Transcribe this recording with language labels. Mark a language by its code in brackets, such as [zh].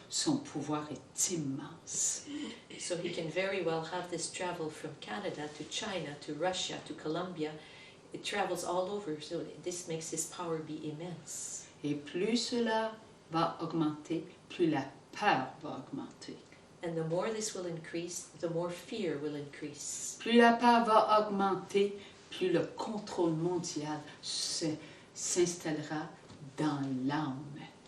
[fr] Son pouvoir est immense. [en] So he can very well have this travel from Canada to China to Russia to Colombia. It travels all over, so this makes his power be immense. [fr] Et plus cela va augmenter, plus la peur va augmenter. [en] And the more this will increase, the more fear will increase. [fr] Plus la peur va augmenter, plus le contrôle mondial s'installera dans l'âme.